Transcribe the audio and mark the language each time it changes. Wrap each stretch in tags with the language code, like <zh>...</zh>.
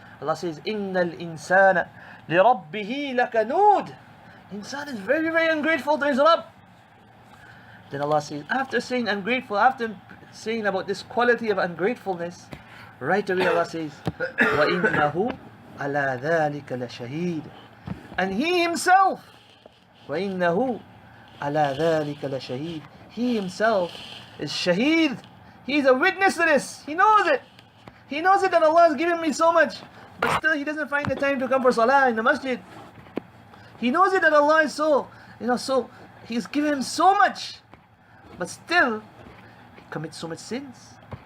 <en>Allah says,</en> <ar>إِنَّ الْإِنسَانَ لِرَبِّهِ لَكَنُودٍ.</ar> <en>Insan is very, very ungrateful to his Rabb. Then Allah says, after saying ungrateful, after saying about this quality of ungratefulness, right away Allah says,</en> <ar>وَإِنَّهُ عَلَى ذَلِكَ لَشَهِيدٌ.</ar> <en>And he himself,</en> <ar>وَإِنَّهُ عَلَى ذَلِكَ لَشَهِيدٌ.</ar> <en>He himself is shaheed. He is a witness to this. He knows it. He knows it that Allah has given me so much, but still he doesn't find the time to come for salah in the masjid. He knows it that Allah is so, so He's given him so much, but still he commits so much sins.</en>